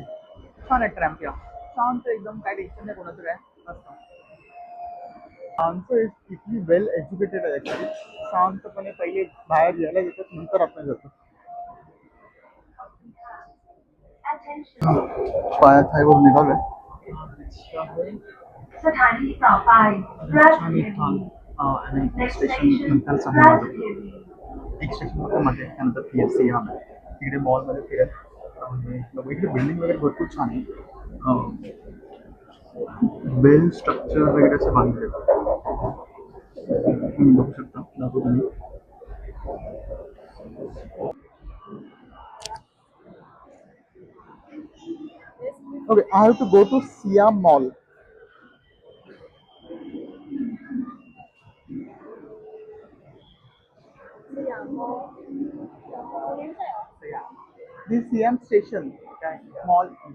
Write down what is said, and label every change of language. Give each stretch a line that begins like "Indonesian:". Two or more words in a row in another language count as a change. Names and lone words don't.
Marathi: छान आहे ट्रॅम्प या, शांत एकदम, काय टेन्शन नाही कोणाचं काय. मस्त. आमचं इतकी
English: well educated
Marathi: आहे ॲक्च्युली. शांतपणे पहिले बाहेर यायला देतात, नंतर आपण जातो. पाया थायवरून निघालोय.
Thai: สถานีต่อไปราชเทวี
English: Next station
Marathi: नंतर सांगू माझं.
Thai: ราชเทวี
Marathi: एक स्टेशन फक्त मध्ये त्यानंतर PFC आहे तिकडे मॉलमध्ये फिरत इकडे बिल्डिंग वगैरे भरपूर छान आहे.
English: well structure
Marathi: वगैरे असं बांधले तुम्ही बघू शकता. दाखवतो तुम्ही.
English: Okay, I have to go to Siam Mall. The Siam station mall.